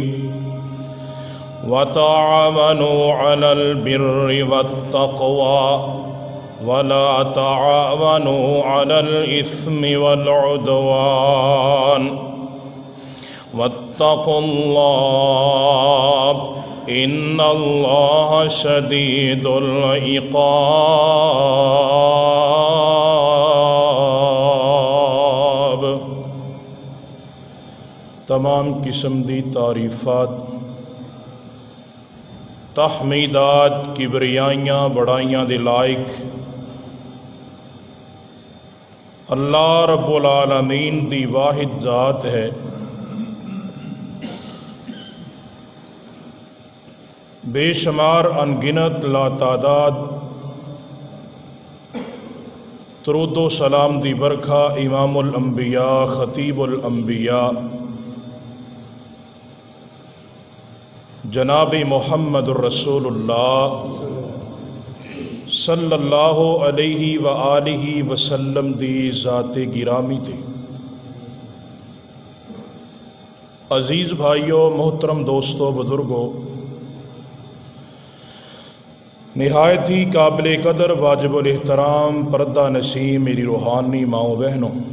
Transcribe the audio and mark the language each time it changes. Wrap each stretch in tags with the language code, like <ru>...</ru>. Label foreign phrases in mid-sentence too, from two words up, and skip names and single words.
<ar>وتعاونوا على البر والتقوى ولا تعاونوا على الإثم والعدوان. واتقوا الله إن الله شديد العقاب.</ar> <pa>تمام قسم دی تعریفات تحمیدات کبریائیاں بڑائیاں دے لائق</pa> <ar>الله رب العالمين</ar> <pa>دی واحد ذات ہے. بے شمار ان گنت لاتعداد درود و سلام دی برکھا</pa> <ar>إمام الأنبياء خطيب الأنبياء</ar> <pa>جناب</pa> <ar>محمد رسول الله صلى الله عليه وآله وسلم</ar> <pa>دی ذاتِ گرامی تھے.</pa> <ur>عزیز بھائیوں، محترم دوستوں، بزرگوں، نہایت ہی قابلِ قدر واجب الاحترام پردہ نشین میری روحانی ماؤ بہنوں,</ur>